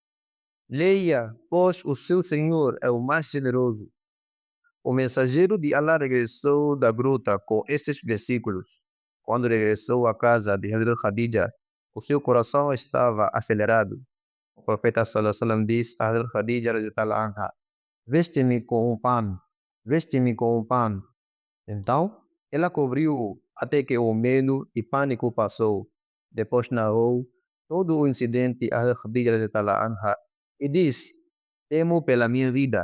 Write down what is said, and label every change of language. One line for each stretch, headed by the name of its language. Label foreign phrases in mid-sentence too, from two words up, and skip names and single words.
Portuguese: Leia, pois o seu Senhor é o mais generoso. O mensageiro de Allah regressou da gruta com estes versículos. Quando regressou à casa de Hazrat Khadija, o seu coração estava acelerado. O profeta
Arabic: صلى الله عليه وسلم
Portuguese: disse a Hazrat Khadija
Arabic: رضي الله عنها,
Portuguese: veste-me com um pano, veste-me com um pano. Então, ela cobriu-o até que o medo e pânico passou. Depois narrou todo o incidente a Hazrat Khadija
Arabic: رضي الله عنها
Portuguese: e disse, temo pela minha vida.